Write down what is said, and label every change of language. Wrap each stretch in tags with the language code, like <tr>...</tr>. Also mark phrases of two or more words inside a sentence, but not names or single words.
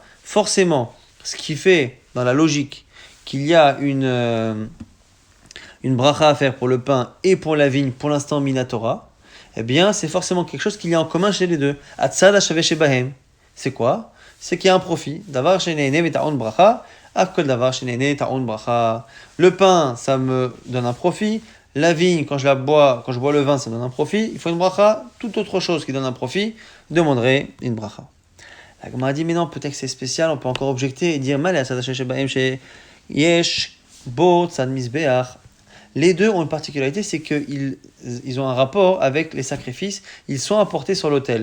<fr>Forcément, ce qui fait, dans la logique, qu'il y a une bracha à faire pour le pain et pour la vigne, pour l'instant Minatora, eh bien, c'est forcément quelque chose qu'il y a en commun chez les deux.</fr> <he>הצד השווה שבהם.</he> <fr>C'est quoi? C'est qu'il y a un profit.</fr> <he>דבר שנהנה וטעון ברכה, אף כל דבר שנהנה טעון ברכה.</he> <fr>Le pain, ça me donne un profit. La vigne, quand je bois le vin, ça donne un profit. Il faut une bracha. Toute autre chose qui donne un profit demanderait une bracha. La Gemara dit, mais non, peut-être que c'est spécial, on peut encore objecter et dire, les deux ont une particularité, c'est qu'ils ont un rapport avec les sacrifices, ils sont apportés sur l'autel.</fr>